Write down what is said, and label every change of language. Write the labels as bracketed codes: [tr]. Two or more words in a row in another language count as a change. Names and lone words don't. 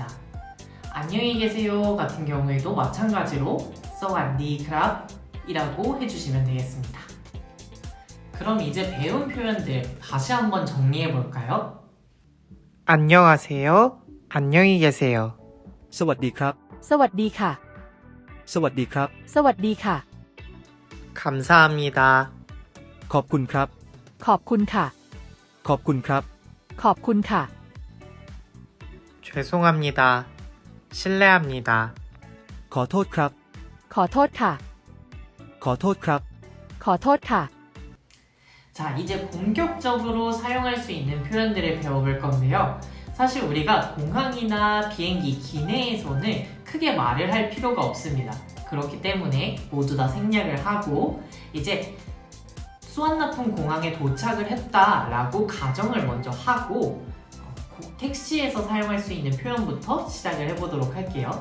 [ko] 안녕히 계세요 같은 경우에도 마찬가지로 사와디크랍 이라고 해주시면 되겠습니다. 그럼 이제 배운 표현들 다시 한번 정리해 볼까요? 안녕하세요, 안녕히 계세요. [th] สวัสดีครับ สวัสดีค่ะ สวัสดีครับ สวัสดีค่ะ [ko] 감사합니다. [th] ขอบคุณครับ ขอบคุณค่ะ ขอบคุณครับ ขอบคุณค่ะ [ko] 죄송합니다. 실례합니다. [th] ขอโทษครับ ขอโทษค่ะ ขอโทษครับ ขอโทษค่ะ [ko] 자, 이제 본격적으로 사용할 수 있는 표현들을 배워볼 건데요. 사실 우리가 공항이나 비행기 기내에서는 크게 말을 할 필요가 없습니다. 그렇기 때문에 모두 다 생략을 하고 이제 수완나푼 공항에 도착을 했다라고 가정을 먼저 하고 택시에서 사용할 수 있는 표현부터 시작을 해보도록 할게요.